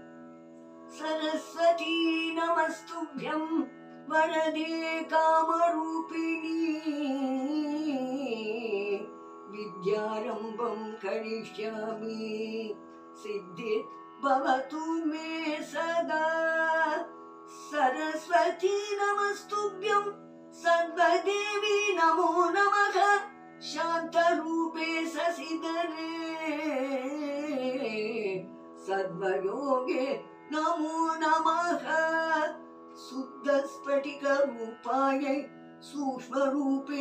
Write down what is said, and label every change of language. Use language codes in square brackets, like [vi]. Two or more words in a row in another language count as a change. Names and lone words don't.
[sa] सरस्वति नमस्तुभ्यं वरदे कामरूपिणि विद्यारम्भं करिष्यामि सिद्धि भवतु मे सदा. सरस्वती नमस्तुभ्यं सर्वदेवी नमो नमः शान्तरूपे शशिधरे सर्वयोगे नमो नमः शुद्धस्फटिकरूपायै सूक्ष्मरूपे